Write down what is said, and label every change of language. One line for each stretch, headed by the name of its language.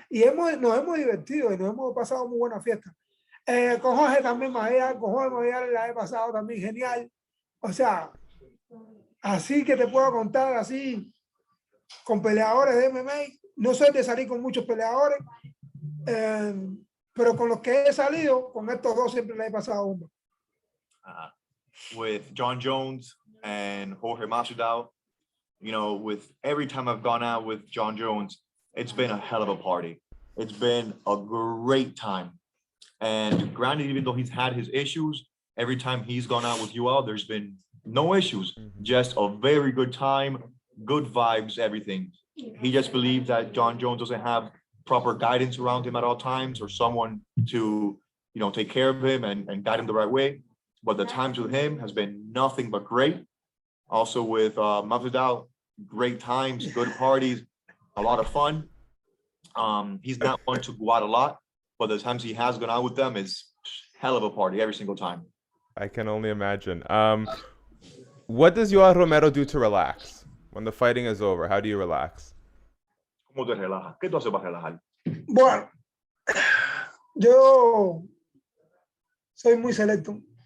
Spanish: Y nos hemos divertido y nos hemos pasado muy buena fiesta. Con Jorge también con Jorge Masvidal la he pasado también genial. O sea, así que te puedo contar así con peleadores de MMA. No soy de salir con muchos peleadores, pero con los que he salido, con estos dos siempre la he pasado uno.
English: With Jon Jones and Jorge Masvidal, you know, with every time I've gone out with Jon Jones, it's been a hell of a party. It's been a great time. And granted, even though he's had his issues, every time he's gone out with Yoel, there's been no issues, just a very good time, good vibes, everything. He just believes that Jon Jones doesn't have proper guidance around him at all times or someone to, you know, take care of him and guide him the right way. But the times with him has been nothing but great. Also with Masvidal, great times, good parties, a lot of fun. He's not one to go out a lot, but the times he has gone out with them is hell of a party every single time. I can only imagine. What does Yoel Romero do to relax when the fighting is over? How do you relax?
Spanish: ¿Cómo te relajas? ¿Qué tú haces para relajar? Bueno, yo soy muy selecto.